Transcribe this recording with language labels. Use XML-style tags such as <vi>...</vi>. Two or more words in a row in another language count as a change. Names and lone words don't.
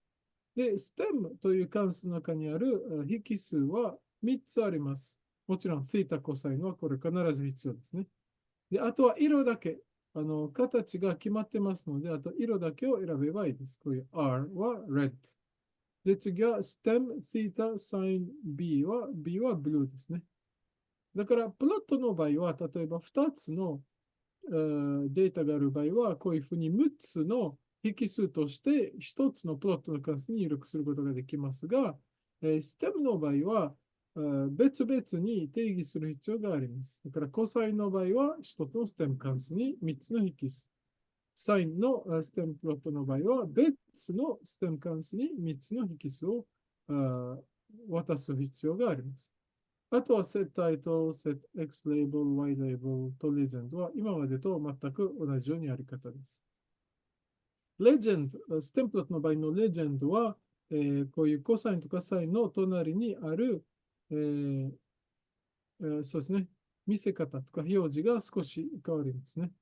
<ja>で、STEM という関数の中にある引数は3つあります。もちろん、θ、コサインはこれ必ず必要ですね。で、あとは色だけ。形が決まってますので、あと色だけを選べばいいです。こういう R は red。で、次は</ja> <en>stem, theta, sin</en> <ja>B は B は blue ですね。だから、プロットの場合は、例えば2つのデータがある場合は、こういうふうに6つの引数として1つのプロットの関数に入力することができますが、ステムの場合は、別々に定義する必要があります。だから、コサインの場合は、1つのステム関数に3つの引数。サインのステムプロットの場合は、別のステム関数に3つの引数を渡す必要があります。あとは</ja> <en>set title, set x label, y label</en> <ja>と legend は今までと全く同じようにやり方です。legend、ステンプレットの場合の legend は、こういうコサインとかサインの隣にある、そうですね、見せ方とか表示が少し変わりますね。</ja>